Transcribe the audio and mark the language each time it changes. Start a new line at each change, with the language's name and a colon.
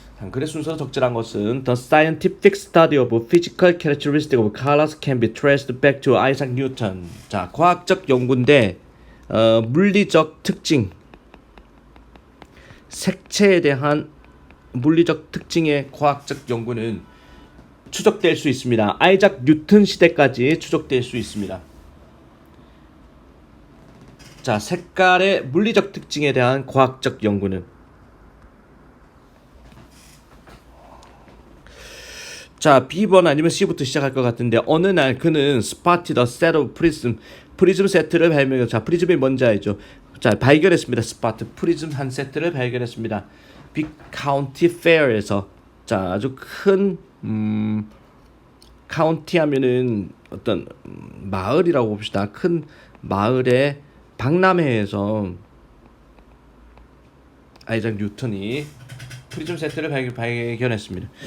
Korean: 글의 순서 적절한 것은
English: The scientific study of physical characteristics of colors can be traced back to Isaac Newton.
Korean: 자, 과학적 연구인데 물리적 특징, 색채에 대한 물리적 특징의 과학적 연구는 추적될 수 있습니다. 아이작 뉴턴 시대까지 추적될 수 있습니다. 자, 색깔의 물리적 특징에 대한 과학적 연구는, 자 B번 아니면 C부터 시작할 것 같은데, 어느 날 그는
English: spotted a set of
Korean: 프리즘 세트를 발견했습니다. 자, 프리즘이 뭔지 알죠? 자, 발견했습니다. spot, 프리즘 한 세트를 발견했습니다.
English: Big County Fair에서.
Korean: 자, 아주 큰 카운티 하면은 어떤 마을이라고 봅시다. 큰 마을의 박람회에서 아이작 뉴턴이 프리즘 세트를 발견했습니다.